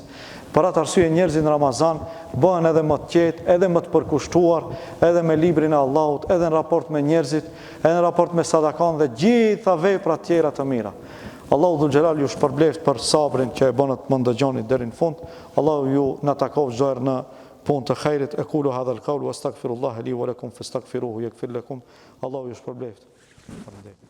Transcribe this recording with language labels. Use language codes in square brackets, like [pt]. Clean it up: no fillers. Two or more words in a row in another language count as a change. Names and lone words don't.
[sq] Për atë arsye njerëzit në Ramazan bëhen edhe më të qetë, edhe më të përkushtuar, edhe me librin e Allahut, edhe në raport me njerëzit, edhe në raport me sadakan dhe gjitha vepra tjera të mira. Allahu [ar] ذو الجلال [sq] ju shpërbleft për sabrin që e bën të më ndëgjoni deri në fund. Allahu ju na takoj çdo herë në punë të xhairit. [ar] أقول هذا القول وأستغفر الله لي ولكم فاستغفروه يغفر لكم. [sq] Allahu ju shpërbleft.